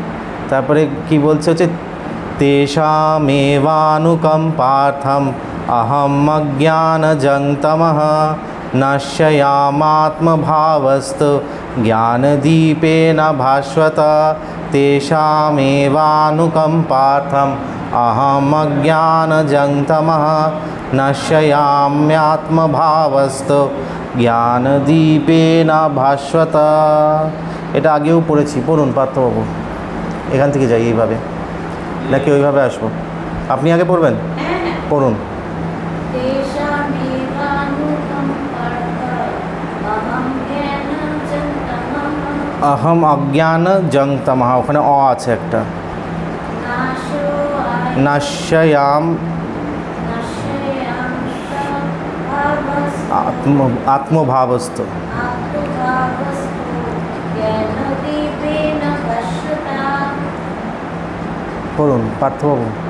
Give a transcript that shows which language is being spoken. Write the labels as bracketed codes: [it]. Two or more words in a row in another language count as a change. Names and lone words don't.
[bn] তারপরে কি বলছে হচ্ছে [sa] तेषामेवानुकम्पार्थम् अहम् अज्ञानजं तमः नाशयाम्यात्मभावस्थो ज्ञानदीपेन भास्वता। তেষামেবানুকম্পার্থম अहम अज्ञानजं तमः नश्याम्यात्मभावस्तु ज्ञानदीपेन भास्वता। [bn] এটা আগেও পড়েছি, পড়ুন পার্থবাবু। এখান থেকে যাই এইভাবে, নাকি ওইভাবে আসবো? আপনি আগে পড়বেন, পড়ুন। [sa] अहम अज्ञान जं तमः, [bn] ওখানে অ আছে একটা। [sa] नश्याम आत्मभावस्तु, [bn] পড়ুন পার্থবাবু।